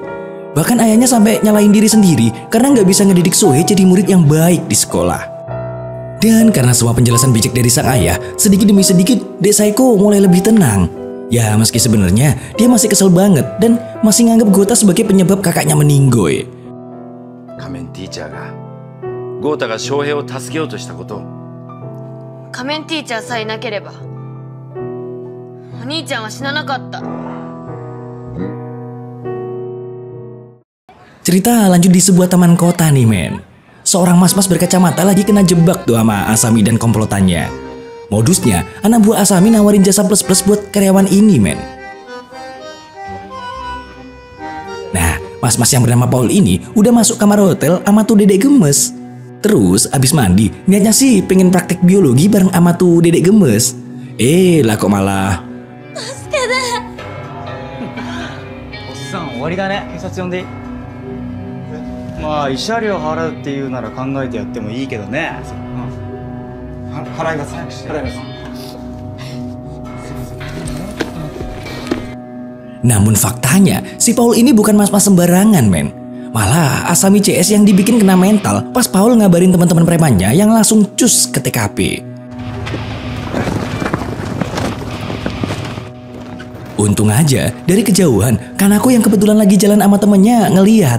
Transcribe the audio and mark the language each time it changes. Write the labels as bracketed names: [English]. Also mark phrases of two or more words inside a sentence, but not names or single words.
[Indonesian] Bahkan ayahnya sampai nyalain diri sendiri karena nggak bisa ngedidik Sohe jadi murid yang baik di sekolah. Dan karena semua penjelasan bijak dari sang ayah, sedikit demi sedikit Dek Saeko mulai lebih tenang. Ya meski sebenarnya dia masih kesel banget dan masih nganggap Gota sebagai penyebab kakaknya meninggoy. [Japanese] Kamen Teacher がゴータが翔平を助けようとしたこと。仮面ティーチャーさえいなければお兄ちゃんは死ななかった。 [Indonesian] Cerita lanjut di sebuah taman kota nih men. Seorang mas-mas berkacamata lagi kena jebak tuh sama Asami dan komplotannya. Modusnya, anak buah Asami nawarin jasa plus-plus buat karyawan ini men. Nah, mas-mas yang bernama Paul ini udah masuk kamar hotel sama tuh dedek gemes. Terus abis mandi, niatnya sih pengen praktek biologi bareng sama tuh dedek gemes. Lah kok malah... [Japanese] 助けて。おっさん終わりだね。警察呼んでいい？まあ慰謝料払うっていうなら考えてやってもいいけどね。払います。払います。 [Indonesian] Namun faktanya, si Paul ini bukan mas-mas sembarangan men. Malah Asami CS yang dibikin kena mental pas Paul ngabarin teman-teman premannya yang langsung cus ke TKP. Untung aja dari kejauhan Kanako yang kebetulan lagi jalan sama temennya ngeliat.